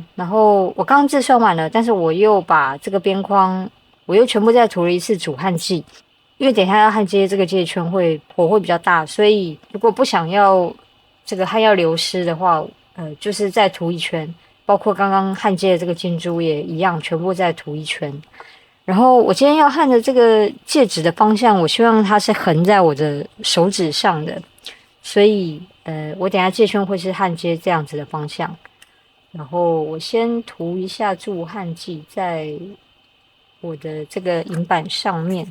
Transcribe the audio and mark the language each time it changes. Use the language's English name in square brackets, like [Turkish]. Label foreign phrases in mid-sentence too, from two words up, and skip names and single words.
[Chinese] 然後我剛剛自栓完了，但是我又把這個邊框，我又全部再塗了一次主焊劑。因為等一下要焊接這個介圈火會比較大，所以如果不想要這個焊藥流失的話，就是再塗一圈，包括剛剛焊接的這個金珠也一樣，全部再塗一圈。然後我今天要焊的這個戒指的方向，我希望它是橫在我的手指上的，所以我等一下介圈會是焊接這樣子的方向。然後我先塗一下助焊劑在我的這個銀板上面。